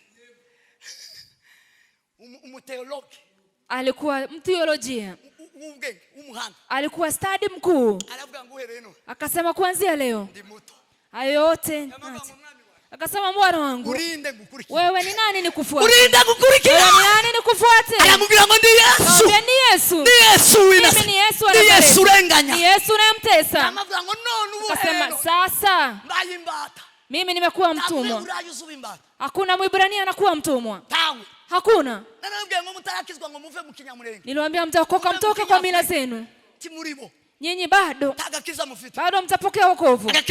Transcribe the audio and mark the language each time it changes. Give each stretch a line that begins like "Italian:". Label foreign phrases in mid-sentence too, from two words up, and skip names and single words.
Swahili: Alikuwa mtheolojia. Alikuwa stadi mkuu. Akasema kuanzia leo hayo yote. Akasema mwana wangu, wewe ni nani nikufuate? Wewe ni nani nikufuate? Anamwambia
Kinyarwanda: ngo ndi Yesu.
Swahili: Ni Yesu. Ni Yesu wina. Ni Yesu wa Nazareti.
Kinyarwanda: Ni Yesu renganya.
Swahili: Ni Yesu unayemtesa. Anamwambia
Kinyarwanda: ngo none ubu.
Swahili: Akasema sasa mimi nimekuwa mtumwa. Hakuna Mwibrania anakuwa mtumwa. Hakuna. Niliwaambia mtaokoka mtoke kwa mila zenu. Nyinyi bado mtapokea wokovu.